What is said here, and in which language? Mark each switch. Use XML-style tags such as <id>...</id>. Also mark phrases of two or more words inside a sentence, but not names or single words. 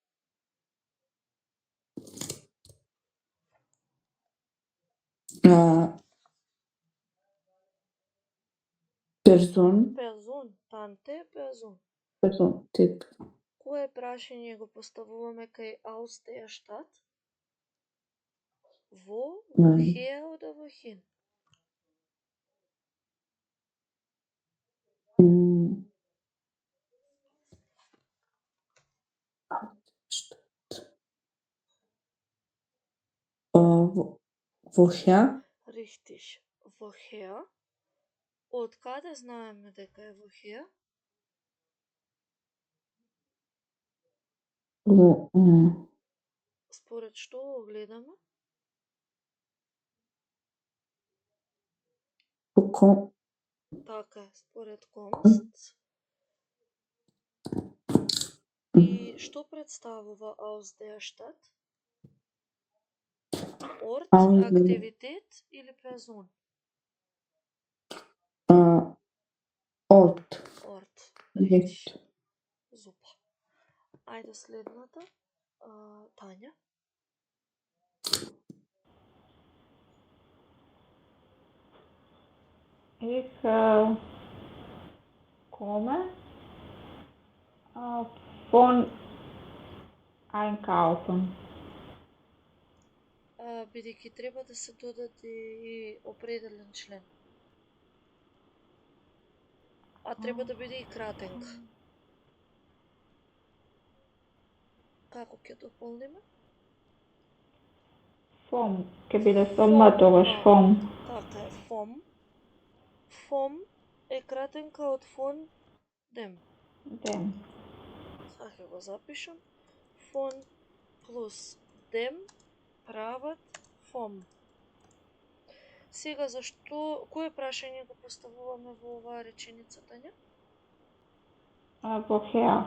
<mk>Персон. Персон, танте, персон. Персон. Тет. Кое прашање го поставуваме кај</mk> <de>aus der Stadt? Wo, woher oder wohin? Woher? Richtig. Woher?</de> <mk>Од каде знаеме дека е woher? Според што го гледаме? Така е, според Комст. И што представува</mk> <de>aus der Stadt?</de> <mk>Ort, активитет или персон? Ort.</mk> <de>Ort. Richtig.</de> <mk>Супер. Ајде следната. Тања.</mk> <de>Ich komme von einkaufen.</de> <mk>Бидејќи треба да се додаде и определен член. А треба да биде и кратенка. Како ќе дополниме? Vom, ќе биде со тогаш vom. Така е, vom. Vom е кратенка од</mk> <de>von dem.</de> <mk>Dem. Сега ќе го запишам. Von плюс dem прават vom. Сега зашто, кое прашање го поставуваме во оваа реченица, Тања?</mk> <de>Woher?</de>